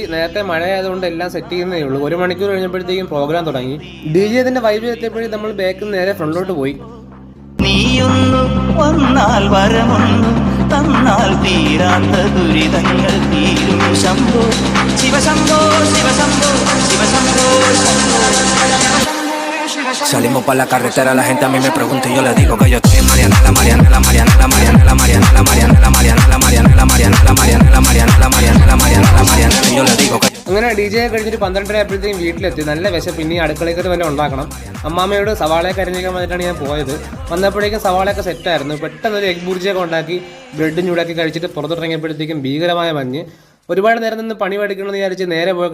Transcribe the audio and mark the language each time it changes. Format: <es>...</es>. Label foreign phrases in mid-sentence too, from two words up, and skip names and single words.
<ml>നേരത്തെ മഴയായതുകൊണ്ട് എല്ലാം സെറ്റ് ചെയ്യുന്നേ ഉള്ളൂ. 1 മണിക്കൂർ കഴിഞ്ഞപ്പോഴത്തേക്കും പ്രോഗ്രാം തുടങ്ങി. DJ അതിന്റെ വൈബ് എത്തിയപ്പോഴും നമ്മൾ ബാക്കിൽ നിന്ന് നേരെ ഫ്രണ്ടിലോട്ട് പോയി. നീയൊന്നു വന്നാൽ വരമൊന്നു തന്നാൽ തീരാത്ത ദുരിതങ്ങൾ തീരും. ശംഭോ ശിവശംഭോ ശിവശംഭോ ശിവശംഭോ.</ml> <es>Salimos pa' la carretera, la gente a mí me pregunta y yo le digo que yo estoy en Marianela, Marianela, Marianela, Marianela, Marianela, Marianela, Marianela, Marianela, Marianela, Marianela, Marianela, Marianela, Marianela, Marianela, y yo le digo que</es> <ml>അങ്ങനെ DJ കഴിഞ്ഞിട്ട് 12 ആയപ്പോഴത്തേക്കും വീട്ടിലെത്തി. നല്ല വിശപ്പ്. പിന്നെ അടുക്കളയ്ക്ക് വല്ല ഉണ്ടാക്കണം. അമ്മാമ്മയോട് സവാളയൊക്കെ അരിഞ്ഞിക്കാൻ വേണ്ടിയിട്ടാണ് ഞാൻ പോയത്. വന്നപ്പോഴേക്കും സവാളയൊക്കെ സെറ്റായിരുന്നു. പെട്ടെന്ന് ഒരു എഗ് ബുർജിയൊക്കെ ഉണ്ടാക്കി ബ്രെഡ് ചൂടാക്കി കഴിച്ചിട്ട് പുറത്തിറങ്ങിയപ്പോഴത്തേക്കും ഭീകരമായ മഞ്ഞ്. ഒരുപാട് നേരം നിന്ന് പണി പഠിക്കണമെന്ന് വിചാരിച്ച് നേരെ പോയി കിടന്നുറങ്ങി.</ml>